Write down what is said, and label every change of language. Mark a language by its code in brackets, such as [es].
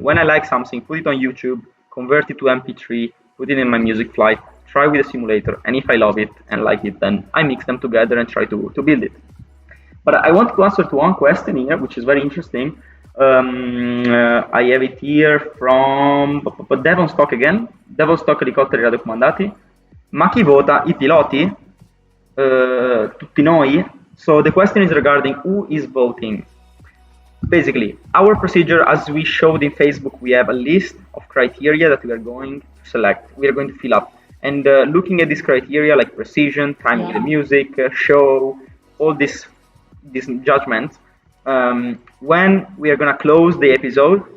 [en] When I like something, put it on YouTube, convert it to MP3, put it in my music flight, try with a simulator, and if I love it and like it, then I mix them together and try to build it. But I want to answer to one question here, which is very interesting. I have it here from Devon Stock again. [it] Devon Stock elicotteri raccomandati. Ma chi vota? I piloti? Tutti noi? [en] So the question is regarding who is voting. Basically, our procedure, as we showed in Facebook, we have a list of criteria that we are going to select. We are going to fill up. And looking at this criteria like precision, timing the music, show, all these judgments, when we are going to close the episode,